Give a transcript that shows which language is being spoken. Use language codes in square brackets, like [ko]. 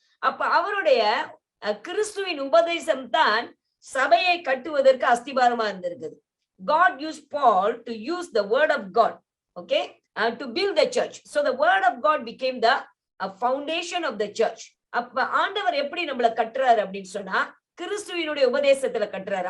[ta] அப்ப அவருடைய கிறிஸ்துவின் உபதேசம் தான் சபையை கட்டுவதற்கு அஸ்திபாரமா இருந்திருக்குது. [en] God used Paul to use the word of God, okay, to build the church. So the word of God became the foundation of the church. [ta] அப்ப ஆண்டவர் எப்படி நம்மள கட்டுறாரு அப்படின்னு சொன்னா, கிறிஸ்துவினுடைய உபதேசத்துல கட்டுறாரு.